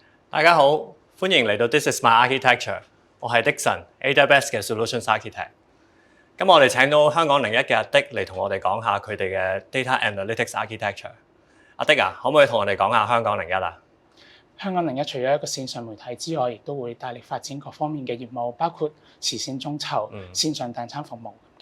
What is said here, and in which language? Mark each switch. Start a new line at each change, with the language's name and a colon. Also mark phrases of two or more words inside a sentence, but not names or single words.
Cantonese: 大家好，歡迎嚟到
English: This is my architecture，
Cantonese: 我係 Dixon，AWS 嘅
English: Solutions Architect。
Cantonese: 今日我哋請到香港01嘅阿 Dick 嚟同我哋講下佢哋嘅
English: Data Analytics Architecture。
Cantonese: 阿 Dick 啊，可唔可以同我哋講下香港01啊？香港01除咗一個線上媒體之外，亦都會大力發展各方面嘅業務，包括慈善眾籌、線上訂餐服務嘅。